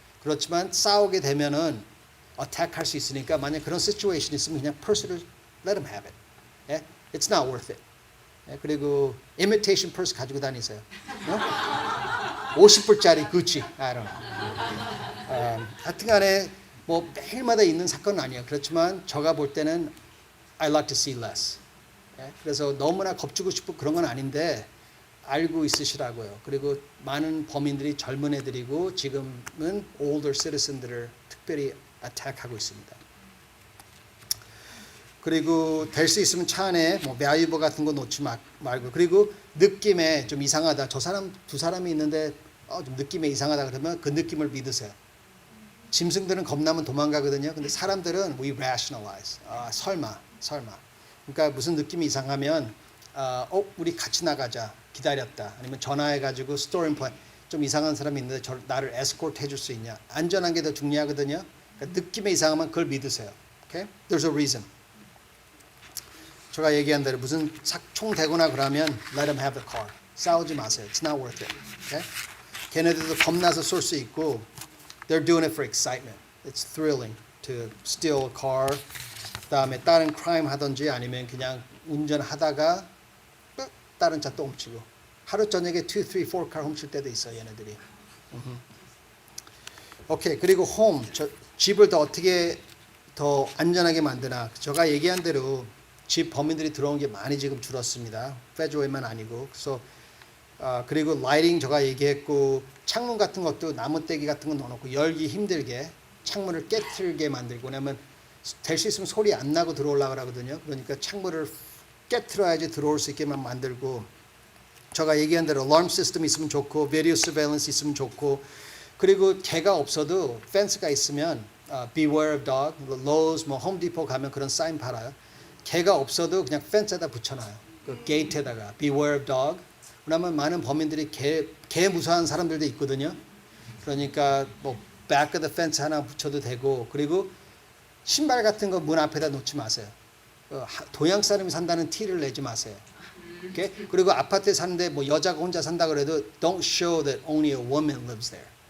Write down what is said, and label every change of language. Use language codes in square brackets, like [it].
[ko] 그렇지만 싸우게 되면은 attack 할 수 있으니까 만약 그런 situation 있으면 그냥 퍼스를 [en] let them have it. 예? It's not worth it. 예? [ko] 그리고 imitation purse 가지고 다니세요. 50불짜리 구찌. [en] I don't know. [ko] 하여튼간에 뭐 매일마다 있는 사건은 아니에요. 그렇지만 제가 볼 때는 [en] I like to see less. [ko] 예? 그래서 너무나 겁주고 싶고 그런 건 아닌데 알고 있으시라고요. 그리고 많은 범인들이 젊은 애들이고 지금은 older citizen들을 특별히 attack하고 있습니다. 그리고 될 수 있으면 차 안에 뭐 valuable 같은 거 놓지 말고 그리고 느낌에 좀 이상하다. 저 사람 두 사람이 있는데 좀 느낌에 이상하다 그러면 그 느낌을 믿으세요. 짐승들은 겁나면 도망가거든요. 근데 사람들은 [en] we rationalize. [ko] 설마. 그러니까 무슨 느낌이 이상하면 우리 같이 나가자. 기다렸다. 아니면 전화해가지고 스토리 플랜 좀 이상한 사람이 있는데 나를 에스코트 해줄 수 있냐. 안전한 게 더 중요하거든요. 그러니까 느낌에 이상하면 그걸 믿으세요. Okay? [en] There's a reason. [ko] 제가 얘기한 대로 무슨 총 대거나 그러면 [en] let them have the car. [ko] 싸우지 마세요. [en] It's not worth it. Okay? [ko] 걔네들도 겁나서 쏠 수 있고 [en] they're doing it for excitement. It's thrilling to steal a car. [ko] 그다음에 다른 crime 하든지 아니면 그냥 운전하다가 다른 차 또 훔치고 하루 저녁에 2, 3, 4car 훔칠 때도 있어요. 얘네들이. 오케이. 그리고 home. 집을 더 어떻게 더 안전하게 만드나. 제가 얘기한 대로 집 범인들이 들어온 게 많이 지금 줄었습니다. 페드웨이만 아니고. 그래서 그리고 라이팅 제가 얘기했고 창문 같은 것도 나무떼기 같은 거 넣어놓고 열기 힘들게 창문을 깨트리게 만들고 왜냐면 될 수 있으면 소리 안 나고 들어오려고 하거든요. 그러니까 창문을 깨트려야지 들어올 수 있게만 만들고 제가 얘기한 대로 alarm system 있으면 좋고 video surveillance 있으면 좋고 그리고 개가 없어도 펜스가 있으면 [en] beware of dog, [ko] Lowe's, 뭐 Home Depot 가면 그런 사인 팔아요. 개가 없어도 그냥 펜스에다 붙여놔요. 그 게이트에다가 [en] beware of dog. [ko] 왜냐하면 많은 범인들이 개 무서워하는 사람들도 있거든요. 그러니까 뭐 back of the fence 하나 붙여도 되고 그리고 신발 같은 거 문 앞에다 놓지 마세요. 동양 사람이 산다는 티를 내지 마세요. Okay? 그리고 아파트에 사는데 뭐 여자가 혼자 산다 그래도 [en] don't show that only a woman lives there.